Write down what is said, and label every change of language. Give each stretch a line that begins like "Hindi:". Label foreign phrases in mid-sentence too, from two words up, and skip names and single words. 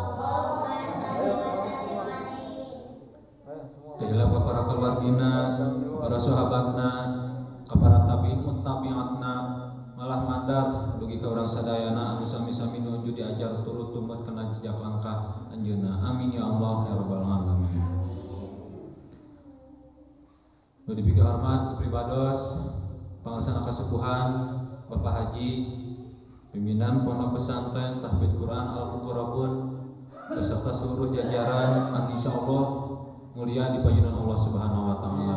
Sundanese: Tegala para keluargina, para sahabatna, para tabi'in muttabi'atna, malah mandat dugi ka urang sadayana anu sami-sami nuju diajar turut tumut kana jejak langkah anjeunna.
Arabic: آمين يا الله يا رب العالمين.
Sundanese: Nu diberi hormat pribados pangarsana kasepuhan Bapak Haji pimpinan Pondok Pesantren Tahfidz Quran Al-Muqarrabun
Indonesian: beserta seluruh jajaran
Sundanese: anu insyaallah mulia di payunan Allah
Arabic: سبحانه وتعالى.